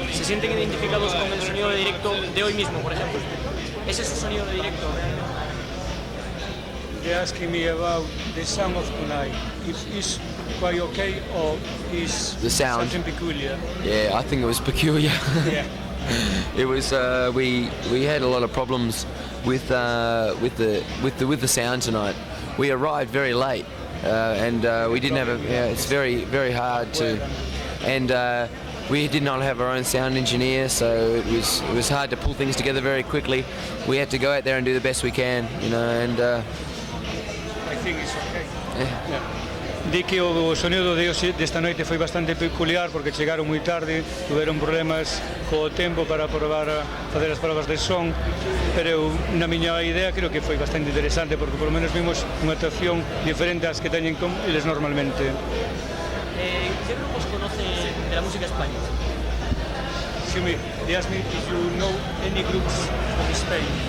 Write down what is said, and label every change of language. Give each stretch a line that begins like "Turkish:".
Spanish: ¿Se sienten identificados con el sonido de directo de hoy mismo, por ejemplo? ¿Ese es su sonido de directo realmente?
English: They're asking me about the sound of tonight. If it's quite okay or is The sound. something peculiar? Yeah, I think it was peculiar. Yeah. It was we had a lot of problems with the sound tonight. We arrived very late and we didn't have it's very hard to, and we did not have our own sound engineer, so it was hard to pull things together very quickly. We had to go out there and do the best we can, you know, and I think it's okay. yeah.
Galician: Di que o sonido desta noite foi bastante peculiar porque chegaron moi tarde, tiveron problemas co tempo para probar a facer as probas de son, pero na miña idea creo que foi bastante interesante porque
Spanish: por lo menos vimos
Galician: unha actuación diferente ás que teñen con eles normalmente.
Spanish: ¿Qué grupos conocen de la música española?
English: Xaime, they asked me if you know any groups from Spain.